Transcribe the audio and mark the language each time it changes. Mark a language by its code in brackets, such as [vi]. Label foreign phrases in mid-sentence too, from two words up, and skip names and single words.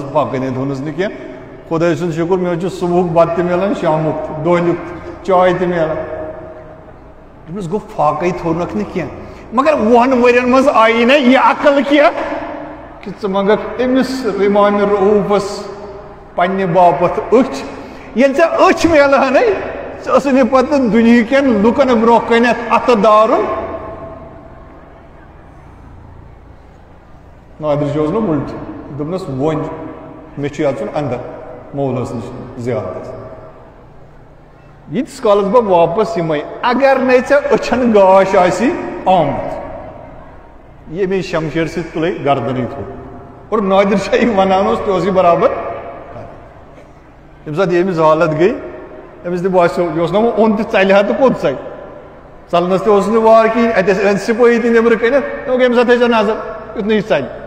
[ks] فاقے نے تھونس نہ کینٛہہ خۄداے سُنٛد شُکر مےٚ چھُ صبحُک بتہٕ تہِ ملان شامُک دۄہلیُک چاے تہِ ملان دپنس گوٚو فاقے تھونکھ نہٕ کینٛہہ مگر 20 ؤرین مز آیی نہ یہِ عقل کینٛہہ کہ ژٕ منگکھ أمِس امام رؤوفس پننہِ باپتھ أچھ ییٚلہِ ژےٚ أچھ ملہنے ژٕ ٲسٕے نہٕ پتہٕ دُنہِکٮ۪ن لُکن برونٛہہ کنٮ۪تھ اتھٕ دارُن نادر شاہ نا الٹ دپنس وۄنۍ مےٚ چھُ اژُن اندر مولس نش زیارتس ییٖتِس کالس بہٕ واپس یِمے اگر نے ژےٚ أچھن گاش آسی آمُت یہِ امی شمشیر سۭتۍ تُلے گردنٕے تھوٚد اور نادر شاہ ونان اوس تہِ اوسُے برابر ییٚمہِ ساتہٕ یہِ أمِس حالت گٔے أمِس تہِ باسیو یہِ اوس نا وۄنۍ اوٚن تہِ ژلہِ ہا تہٕ کوٚت ژلہِ ژلنس تہِ اوس نہٕ وار کِہیٖنۍ اتہِ ٲسۍ أنۍ سِپٲہی تہِ نیبرٕ کٔنِتھ دوٚپُکھ أمِس تھٲیزِ نظر یُتھ نہٕ یہِ ژلہِ